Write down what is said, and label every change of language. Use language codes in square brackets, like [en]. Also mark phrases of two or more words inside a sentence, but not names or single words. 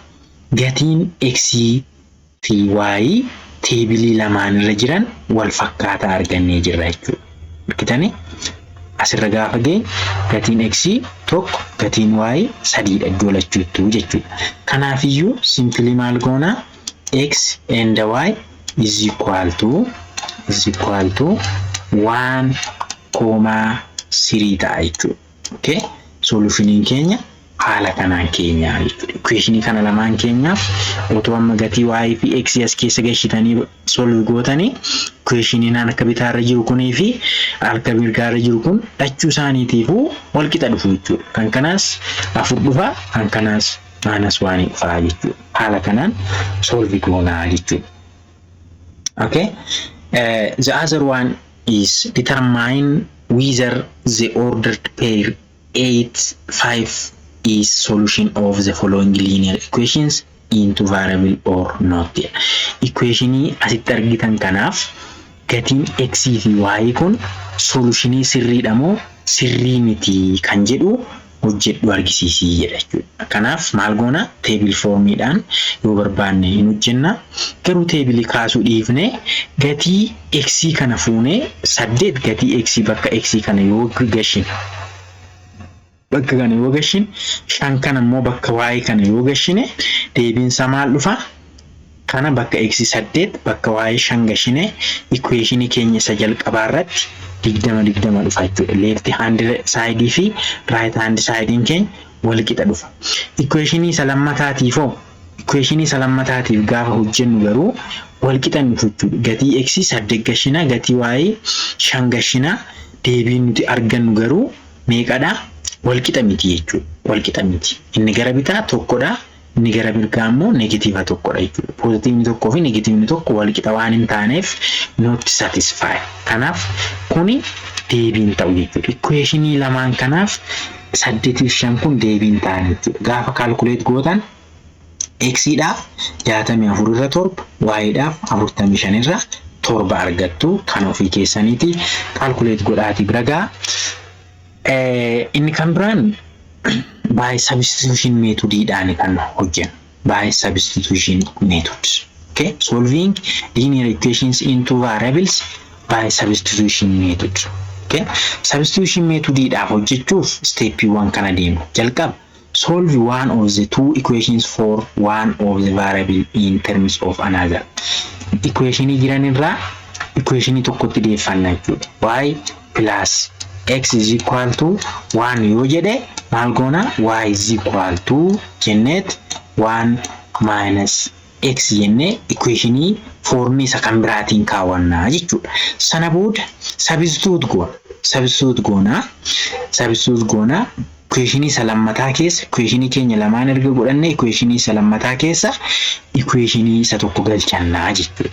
[om] Gatiin x fi y teebilii lamaan irra jiran wal fakkaataa argannee jirra jechuudha. Argitanii? Asirra gaafa ga'e gatiin x 1 gatiin y 3 iddoo lachuutu jechuudha. Kanaafiyyuu simply maal goona? [en] X and y is equal to 1,3 [om] ta'a jechuudha. [en] Okay? [om] Solution keenya haala kanaan keenya jechuudha. Equation kana lamaan keenyaaf otoo amma gatii y fi x as keessa gashitanii solve gootanii equation akka bitaarra jiru kunii fi harka mirgaarra jiru kun lachuu isaaniitiifuu wal qixa dhufu jechuudha. Kan kanaas 4 dhufa, kan kanaas -1 dhufa jechuudha. Haala kanaan solve goonaa jechuudha. Okay? [en] The other one is determine whether the ordered pair 8, 5 is solution of the following linear equations into variable or not. [om] Equation asitti argitan kanaaf gatiin x fi y kun solution sirriidha moo sirrii miti kan jedhu hojjedhu argisiisii jedha jechuudha. Kanaaf maal goona? Table formiidhaan yoo barbaanne hin hojjenna. Garuu table kaasuu dhiifne gatii x kana fuune 8 gatii x bakka x kana yoo gashin bakka kana yoo gashin 5 kana immoo bakka y kana yoo gashine deebiinsa maal dhufa? Kana bakka x 8 bakka y 5 gashine equation keenya isa jalqabaa irratti 20 dhufa jechuudha. [en] Left hand side fi right hand side [om] keenya wal qixa dhufa. Equation isa lammataatiifoo equation isa lammataatiif gaafa hojjennu garuu wal qixa dhufu jechuudha. Gatii x 8 gashina gatii y 5 gashina deebiin nuti argannu garuu meeqadha? Wal qixa miti jechuudha. Wal qixa miti. Inni gara bitaa tokkodha. Inni gara mirgaa immoo negative tokkodha jechuudha. Positive tokkoo fi negative tokko wal qixa waan hin taaneef [en] not satisfied. [om] Kanaaf kuni deebiin ta'u jechuudha. Equation lamaan kanaaf 8 fi 5 kun deebiin ta'an jechuudha. Gaafa calculate gootan x dhaaf 64 irra 7, y dhaaf 45 irra 7 argattu. Kan ofii keessaniiti calculate godhaati bira gaa. Inni kan biraan [en] by substitution method [om] dhaan kan hojjennu. [en] By substitution method. [om] Okay? [en] Solving linear equations into variables by substitution method. [om] Okay? [en] Substitution method [om] dhaaf hojjechuuf step 1 kana deemu. [en] Jalqaba solve one of the two equations for one of the variable in terms of another. [om] Equation jiran irraa equation tokkotti deeffanna jechuudha. [en] Y plus x is equal to 1 [om] yoo jedhe maal goona? [en] Y is equal to [om] jennet 1 [en] minus x [om] jenne equation formii isa kan biraatiin kaawwannaa jechuudha. Sana booda substitute goona equation isa lammataa keessa equation keenya lamaan erga godhanne equation isa lammataa keessa equation isa tokko galchannaa jechuudha.